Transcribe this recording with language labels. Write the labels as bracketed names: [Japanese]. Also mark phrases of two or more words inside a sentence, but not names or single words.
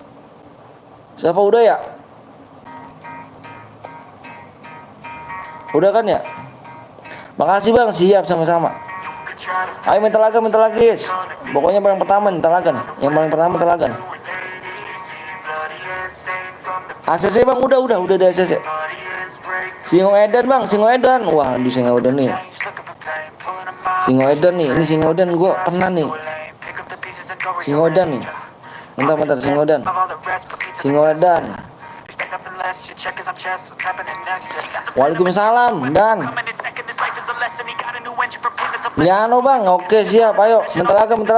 [Indonesian] Siapa udah ya? Udah kan ya? Makasih bang, siap sama-sama. Ayo minta laga guys. Pokoknya yang pertama minta laga nih. Yang paling pertama minta laga nih. ACC bang, udah di ACC. Singo Edan bang, Singo Edan. Wah di Singo Edan nih. Singo Edan nih, ini Singo Edan gue pernah nih. Singo Edan nih. Bentar Singo Edan. Singo Edan. Waalaikumsalam dan Miano bang, oke siap, ayo bentar laga.